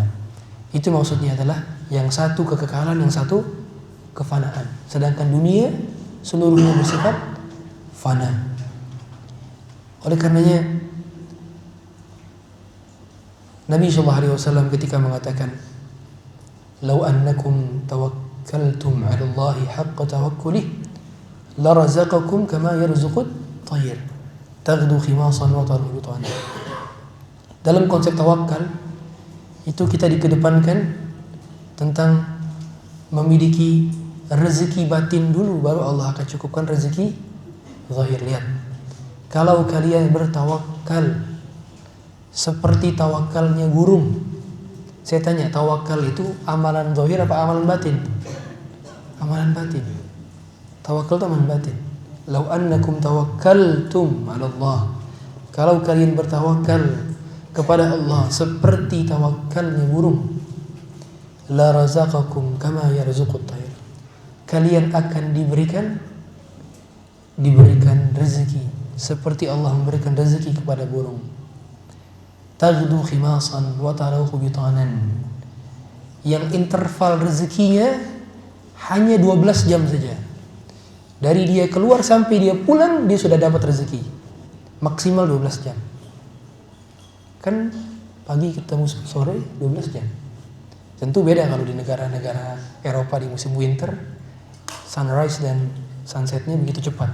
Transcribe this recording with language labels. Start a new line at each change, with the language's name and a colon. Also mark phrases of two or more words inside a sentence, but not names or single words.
Indonesian: Itu maksudnya adalah yang satu kekekalan, yang satu kefanaan. Sedangkan dunia seluruhnya bersifat fana. Oleh karenanya Nabi SAW ketika mengatakan,
Arabic: "لو أنكم توكلتم على الله حق توكله لرزقكم كما يرزق الطير تغدو خماصا وتروح بطانا."
Indonesian: Dalam konsep tawakal itu kita dikedepankan tentang memiliki rezeki batin dulu, baru Allah akan cukupkan rezeki zahir. Lihat, kalau kalian bertawakal seperti tawakalnya burung. Saya tanya, tawakal itu amalan zahir apa amalan batin? Amalan batin. Tawakal itu amalan batin.
Arabic: لو أنكم توكلتم على الله.
Indonesian: Kalau kalian bertawakal kepada Allah seperti tawakalnya burung,
Arabic: لرزقكم كما يرزق الطير.
Indonesian: Kalian akan diberikan rezeki seperti Allah memberikan rezeki kepada burung.
Arabic: تغدو خماصا وتروح بطانا.
Indonesian: Yang interval rezekinya hanya 12 jam saja. Dari dia keluar sampai dia pulang dia sudah dapat rezeki. Maksimal 12 jam. Kan pagi ketemu sore 12 jam. Tentu beda kalau di negara-negara Eropa di musim winter, sunrise dan sunsetnya begitu cepat.